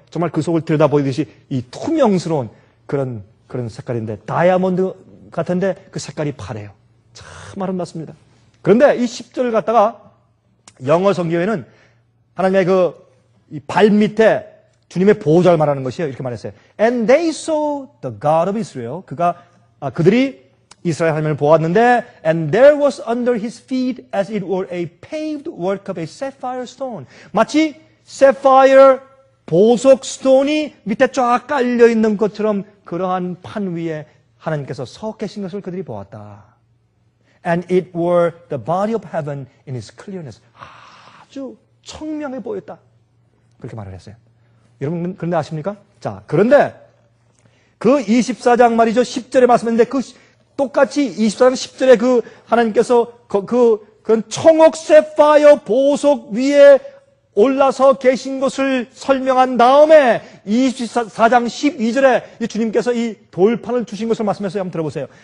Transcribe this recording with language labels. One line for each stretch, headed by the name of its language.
Korean: 정말 그 속을 들여다보듯이 이 투명스러운 그런 색깔인데 다이아몬드 같은데 그 색깔이 파래요. 참 아름답습니다. 그런데 이 10절을 갖다가 영어 성경에는 하나님의 이 발 밑에 주님의 보좌를 말하는 것이에요. 이렇게 말했어요.
English: And they saw the God of Israel.
Korean: 그들이 이스라엘 하나님을 보았는데
English: and there was under his feet as it were a paved work of a sapphire stone.
Korean: 마치 sapphire 보석 스톤이 밑에 쫙 깔려 있는 것처럼 그러한 판 위에 하나님께서 서 계신 것을 그들이 보았다.
English: And it were the body of heaven in its clearness.
Korean: 아주 청명해 보였다. 그렇게 말을 했어요. 여러분 그런데 아십니까? 자, 그런데 그 24장 말이죠. 10절에 말씀했는데 똑같이 24장 10절에 하나님께서 그 청옥 세파이어 보석 위에 올라서 계신 것을 설명한 다음에 24장 12절에 주님께서 이 돌판을 주신 것을 말씀해서 한번 들어보세요.